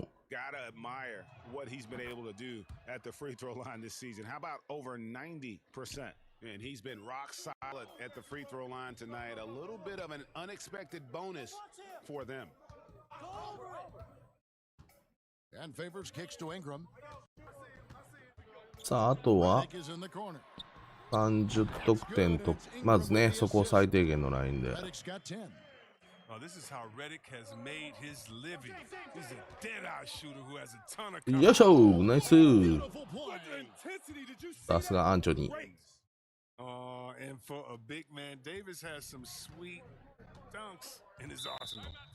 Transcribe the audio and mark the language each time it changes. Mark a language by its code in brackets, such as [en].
[en] Gotta admire what he's been able to do at the free throw line this season. How about over 90%? And he's been rock solid at the free throw line tonight. A little bit of an unexpected bonus for them. And favors kicks to Ingram. [ja] さあ、あとは [en] Redick is in the corner. [ja] 30得点と、まずね、そこを最低限のラインで。 [en] Redick's got 10. Oh, this is how Redick has made his living. He's a dead-eye shooter who has a ton of [ja] よいしょ、ナイス。 [en] Beautiful play. What intensity did you see? [ja] さすがアンチョニー。 [en] And for a big man, Davis has some sweet dunks in his arsenal.